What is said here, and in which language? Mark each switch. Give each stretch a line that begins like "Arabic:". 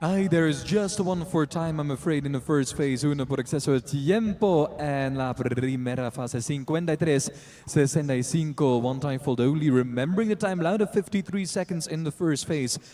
English: There is just one for time, I'm afraid, in the first phase.
Spanish: Uno por exceso de tiempo en la primera fase.
English: 53-65, one time fault only. Remembering the time loud of 53 seconds in the first phase.